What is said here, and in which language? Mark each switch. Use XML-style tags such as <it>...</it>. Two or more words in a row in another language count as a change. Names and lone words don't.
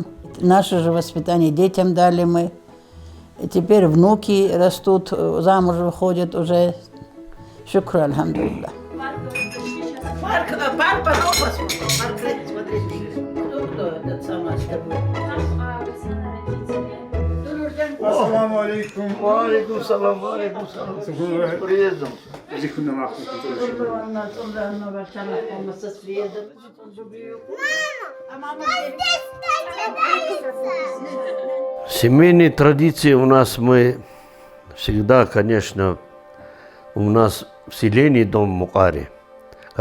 <ru>Наше же воспитание детям дали мы. И теперь внуки растут, замуж выходят уже.</ru> <ar>شكر الحمد لله.</ar> <ru>Марк, кто этот самый с тобой?</ru> <ar>السلام عليكم. عليكم السلام عليكم السلام.</ar> <ru>С приездом. Семейные традиции у нас мы всегда, конечно, у нас в селении дом Мукаре.</ru>